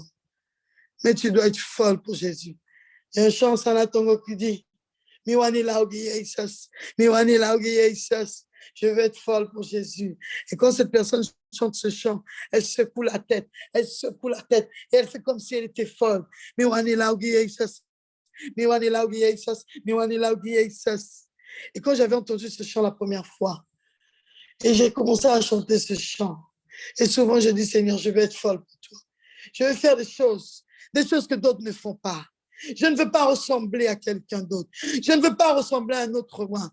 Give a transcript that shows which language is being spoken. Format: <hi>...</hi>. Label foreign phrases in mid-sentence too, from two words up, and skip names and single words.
<fr>Mais tu dois être folle pour Jésus. Il y a un chant Sanatongo qui dit,</fr> <sg>Miwani Laogi Jesus, Miwani Laogi Jesus.</sg> <fr>Je veux être folle pour Jésus. Et quand cette personne chante ce chant, elle secoue la tête, et elle fait comme si elle était folle.</fr> <sg>Miwani Laogi Jesus, Miwani Laogi Jesus, Miwani Laogi Jesus.</sg> <fr>Et quand j'avais entendu ce chant la première fois, et j'ai commencé à chanter ce chant, et souvent je dis, Seigneur, je veux être folle pour toi. Je veux faire des choses que d'autres ne font pas. Je ne veux pas ressembler à quelqu'un d'autre. Je ne veux pas ressembler à un autre roi.</fr>